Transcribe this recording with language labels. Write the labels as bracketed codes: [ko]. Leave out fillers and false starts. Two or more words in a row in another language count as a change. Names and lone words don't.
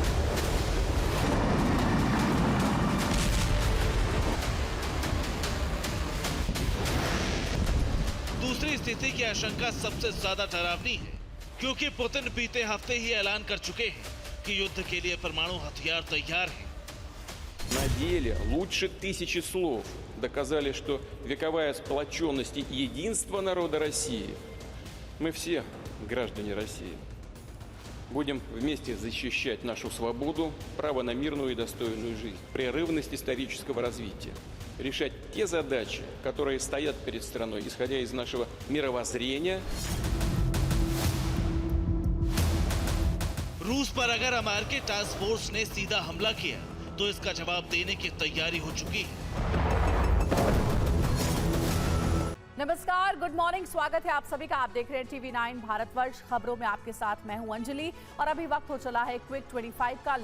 [hi] दूसरी स्थिति की आशंका सबसे ज्यादा डरावनी है क्योंकि पुतिन बीते हफ्ते ही ऐलान कर चुके हैं कि युद्ध के लिए परमाणु हथियार तैयार हैं। [ru] На деле лучше тысячи слов доказали, что вековая сплоченность и единство народа России, мы все граждане России, будем вместе защищать нашу свободу, право на мирную и достойную жизнь, прерывность исторического развития, решать те задачи, которые стоят перед страной, исходя из нашего мировоззрения. [hi] रूस पर अगर अमेरिकी [en] task force [hi] ने सीधा हमला किया तो इसका जवाब देने की तैयारी हो चुकी है। नमस्कार, [en] good morning, [hi] स्वागत है आप सभी का। आप देख रहे हैं टीवी 9 भारतवर्ष। खबरों में आपके साथ मैं हूं अंजलि और अभी वक्त हो चला है क्विक 25 का।